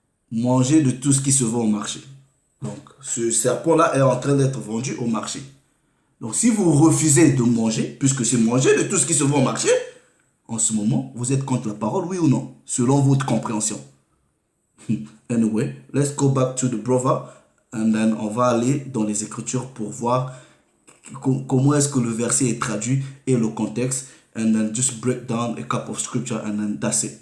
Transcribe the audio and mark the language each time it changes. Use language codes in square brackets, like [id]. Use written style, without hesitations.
[fr] Manger de tout ce qui se vend au marché. Donc, ce serpent-là est en train d'être vendu au marché. Donc, si vous refusez de manger, puisque c'est manger de tout ce qui se vend au marché, en ce moment, vous êtes contre la parole, oui ou non? Selon votre compréhension. [en] Anyway, let's go back to the brother. And then [fr] on va aller dans les Écritures pour voir comment est-ce que le verset est traduit et le contexte. [en] And then just break down a couple of scripture and then that's it.